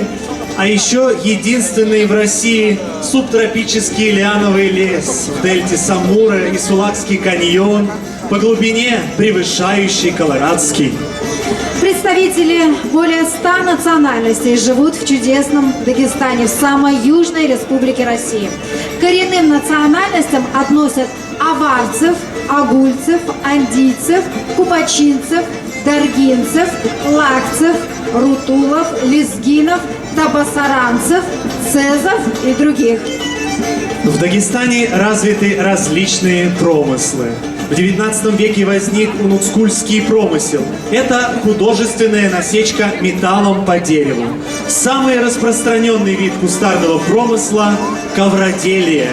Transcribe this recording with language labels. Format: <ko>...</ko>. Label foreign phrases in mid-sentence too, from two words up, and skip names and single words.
<ru>А еще единственный в России субтропический лиановый лес в дельте Самура и Сулакский каньон, по глубине превышающий Колорадский. Представители более 100 национальностей живут в чудесном Дагестане, в самой южной республике России. К коренным национальностям относят аварцев, агульцев, андийцев, купачинцев, даргинцев, лакцев, рутулов, лезгинов, табасаранцев, цезов и других. В Дагестане развиты различные промыслы. В XIX веке возник унуцкульский промысел. Это художественная насечка металлом по дереву. Самый распространенный вид кустарного промысла – ковроделие.</ru>